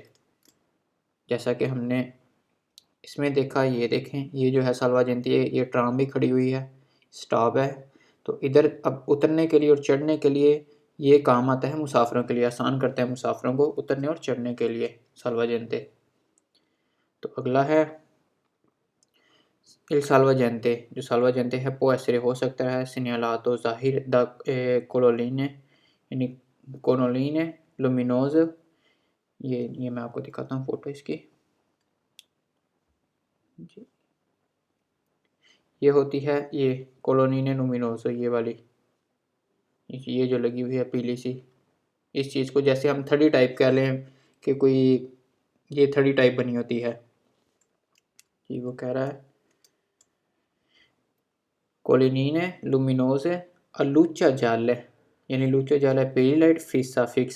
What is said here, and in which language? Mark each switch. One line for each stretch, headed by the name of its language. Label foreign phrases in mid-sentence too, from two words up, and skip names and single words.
Hindi: जैसा कि हमने इसमें देखा, ये देखें ये जो है सालवा जयंती है, ये ट्राम भी खड़ी हुई है, स्टॉप है। तो इधर अब उतरने के लिए और चढ़ने के लिए ये काम आता है मुसाफिरों के लिए, आसान करता है मुसाफिरों को उतरने और चढ़ने के लिए सालवा जयंती। तो अगला है
Italian: il salvagente,
Hindi: जो salvagente है
Italian: può essere
Hindi: हो सकता है segnalato ज़ाहिर
Italian: da colonnine
Hindi: यानी
Italian: colonnine luminose।
Hindi: ये मैं आपको दिखाता हूँ फ़ोटो इसकी। जी ये होती है ये
Italian: colonnine luminose,
Hindi: ये वाली, ये जो लगी हुई है पीली सी, इस चीज़ को जैसे हम 30 टाइप कह लें कि कोई ये 30 टाइप बनी होती है। जी वो कह रहा है
Italian: colonnine luminose luce gialla
Hindi: यानी
Italian: luce gialla
Hindi: है पीली लाइट फिक्सा फिक्स।